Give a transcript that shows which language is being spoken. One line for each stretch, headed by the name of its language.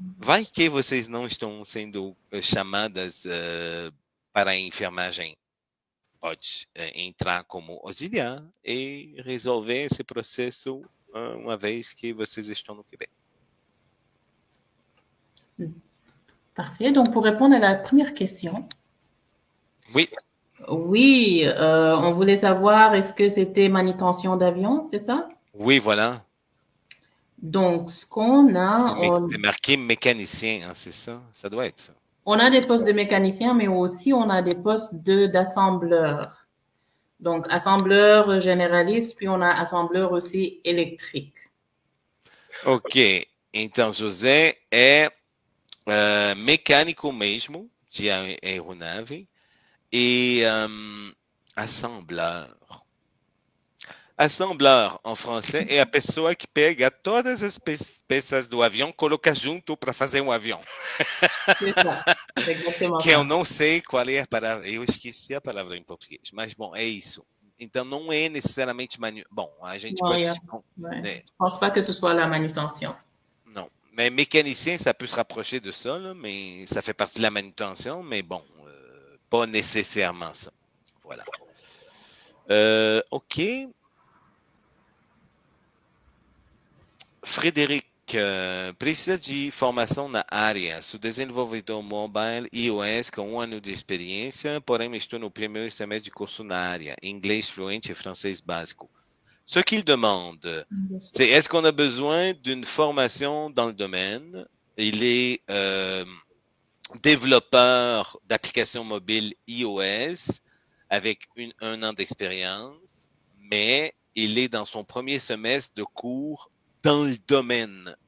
Portuguese: Vai que vocês não estão sendo chamadas para a enfermagem. Pode entrar como auxiliar e resolver esse processo uma vez que vocês estão no Quebec.
French: Parfait. Donc, pour répondre à la première question. Oui. Oui, on voulait savoir est-ce que c'était manutention d'avion, c'est ça? Oui, voilà. Donc, ce qu'on a, C'est marqué mécanicien, hein, c'est ça? Ça doit être ça. On a des postes de mécanicien, mais aussi on a des postes d'assembleur. Donc, assembleur généraliste, puis on a assembleur aussi électrique. Ok.
Portuguese: Então, José é mecânico mesmo de aeronave e assembleur. Assembleur, em français, é a pessoa que pega todas as peças do avião, coloca junto para fazer um avião.
French: C'est ça. C'est exactement que ça.
Portuguese: eu não sei qual é a palavra, eu esqueci a palavra em português, mas bom, é isso. Então não é necessariamente bom, a gente
French: Non,
Portuguese: pode.
French: Je pense pas que ce soit la manutention. Non, mais mécanicien, ça peut se rapprocher de ça, là, mais ça fait partie de la manutention, mais bon, pas nécessairement ça. Voilà. Ok.
Portuguese: Frederic, precisa de formação na área. Sou desenvolvedor mobile iOS com 1 ano de experiência, porém estou no primeiro semestre de curso na área, inglês fluente et francês básico.
French: Ce qu'il demande, c'est est-ce qu'on a besoin d'une formation dans le domaine Il est développeur d'applications mobiles iOS avec un an d'expérience, mais il est dans son premier semestre de cours dans le domaine